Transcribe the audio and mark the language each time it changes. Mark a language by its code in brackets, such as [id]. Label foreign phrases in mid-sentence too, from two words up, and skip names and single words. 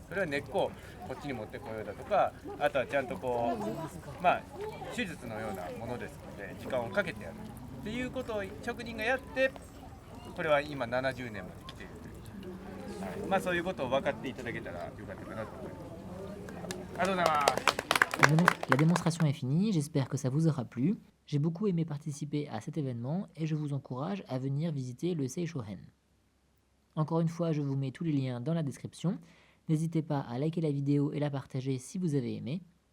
[ja] それは根っこをこっちに持ってこようだとか、あとはちゃんとこう、まあ、手術のようなものですので時間をかけてやるっていうことを職人がやって、これは今70年まで来ているという、はい、まあそういうことを分かっていただけたらよかったかなと思います。ありがとうございます。 [fr] La démonstration est finie, j'espère que ça vous aura plu. J'ai beaucoup aimé participer à cet événement et je vous encourage à venir visiter le Seishohen. Encore une fois, je vous mets tous les liens dans la description. N'hésitez pas à liker la vidéo et la partager si vous avez aimé.